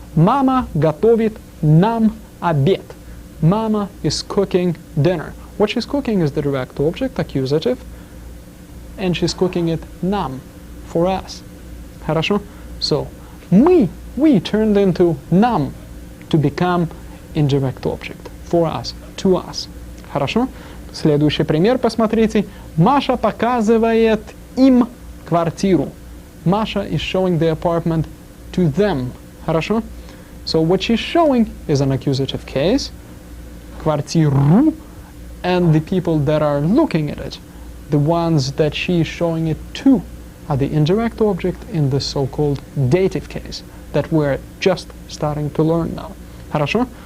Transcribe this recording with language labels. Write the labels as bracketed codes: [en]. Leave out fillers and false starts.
[ru] Мама готовит нам обед. [en] Mama is cooking dinner. What she's cooking is the direct object, accusative, and she's cooking it нам, for us. [ru] Хорошо? [en] So, we turned into нам to become indirect object, for us, to us. Хорошо? [ru] Следующий пример, посмотрите. Маша показывает им квартиру. [en] Masha is showing the apartment to them. [ru] Хорошо? [en] So what she's showing is an accusative case, квартиру, and the people that are looking at it, the ones that she is showing it to, are the indirect object in the so-called dative case that we're just starting to learn now. [ru] Хорошо?